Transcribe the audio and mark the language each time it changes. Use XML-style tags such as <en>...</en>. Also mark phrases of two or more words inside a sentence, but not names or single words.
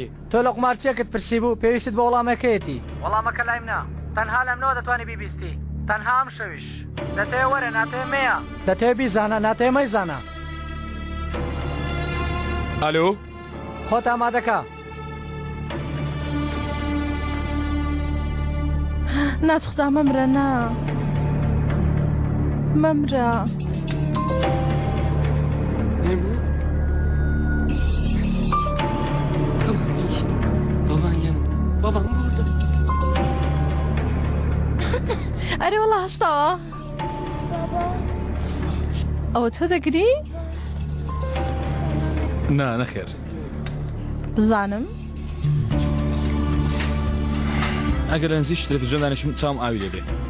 <ckb>تۆ لە قومارچیەکت پرسی بوو پێویستت بە وەڵامەکەیەتی وەڵامەکە لایم نا تەنها لەمنەوە دەتوانی بیبیستی تەنها ئەم شەویش دەتەوێ وەرە ناتەوێ مەیە دەتەوێ بیزانە ناتەوێ مەیزانە ئەلۆ؟ خۆت ئامادەکە ناتخدا مەمرە نا مەمرە</ckb> <tr>Tamam işte. Baban yanında. Babam burada.</tr> <ckb>ئەرێ وەڵا هەستەوە ئەوە تۆ دەگری؟ نا نەخێر بزانم ئەگەر لە نزیک تەلەڤیزیۆن دانیشم چاوم ئاوی لێبێ</ckb>